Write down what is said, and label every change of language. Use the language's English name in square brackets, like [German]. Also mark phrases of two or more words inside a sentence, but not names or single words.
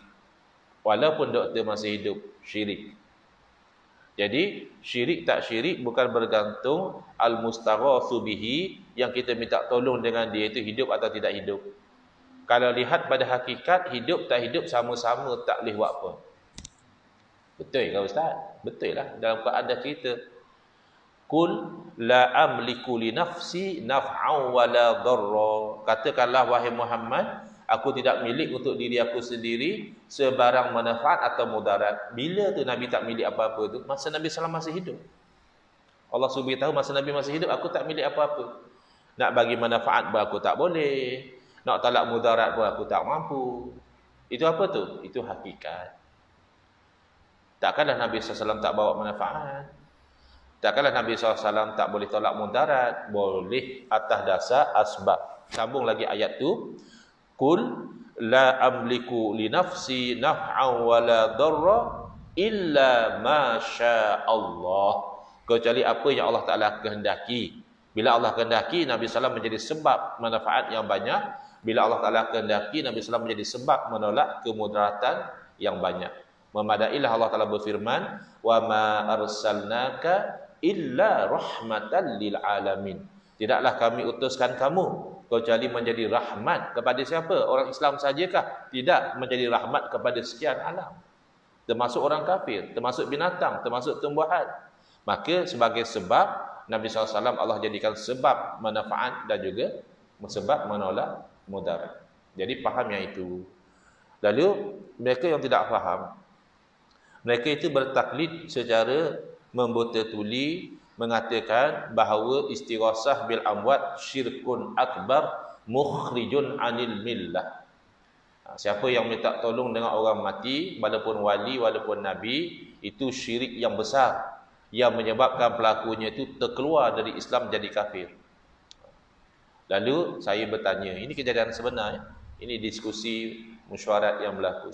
[Malay] Walaupun doktor masih hidup, syirik. Jadi syirik tak syirik bukan bergantung [Arabic] المستغاث به, [Malay] yang kita minta tolong dengan dia itu hidup atau tidak hidup. Kalau lihat pada hakikat, hidup tak hidup sama-sama, tak boleh buat apa. Betul ke Ustaz? Betul lah. Dalam Quran ada cerita, [Arabic] قل لا أملك لنفسي نفعا ولا ضرا. [Malay] Katakanlah wahai Muhammad, aku tidak milik untuk diri aku sendiri sebarang manfaat atau mudarat. Bila tu Nabi tak milik apa-apa tu? Masa Nabi SAW masih hidup. Allah SWT tahu masa Nabi masih hidup, aku tak milik apa-apa. Nak bagi manfaat pun aku tak boleh. Nak talak mudarat pun aku tak mampu. Itu apa tu? Itu hakikat. Takkanlah Nabi SAW tak bawa manfaat. Takkanlah Nabi SAW tak boleh tolak mudarat. Boleh atas dasar asbab. Sambung lagi ayat tu. [Arabic] قل لا أملك لنفسي نفعا ولا ضرا إلا ما شاء الله. [Malay] Kecuali apa yang Allah Ta'ala kehendaki. Bila Allah kehendaki, Nabi SAW menjadi sebab manfaat yang banyak. Bila Allah Ta'ala kehendaki, Nabi SAW menjadi sebab menolak kemudaratan yang banyak. Memadailah Allah Ta'ala berfirman, [Arabic] وما أرسلناك إلا رحمة للعالمين. [Malay] Tidaklah kami utuskan kamu kecuali menjadi rahmat kepada siapa? Orang Islam sajakah? Tidak, menjadi rahmat kepada sekian alam. Termasuk orang kafir, termasuk binatang, termasuk tumbuhan. Maka sebagai sebab, Nabi SAW Allah jadikan sebab manfaat dan juga sebab menolak mudarat. Jadi faham yang itu. Lalu mereka yang tidak faham, mereka itu bertaklid secara membuta tuli, mengatakan bahawa [Arabic] الاستغاثة بالأموات شرك أكبر مخرج عن الملة. [Malay] Siapa yang minta tolong dengan orang mati, walaupun wali, walaupun nabi, itu syirik yang besar yang menyebabkan pelakunya itu terkeluar dari Islam jadi kafir. Lalu saya bertanya, ini kejadian sebenar, ini diskusi mesyuarat yang berlaku.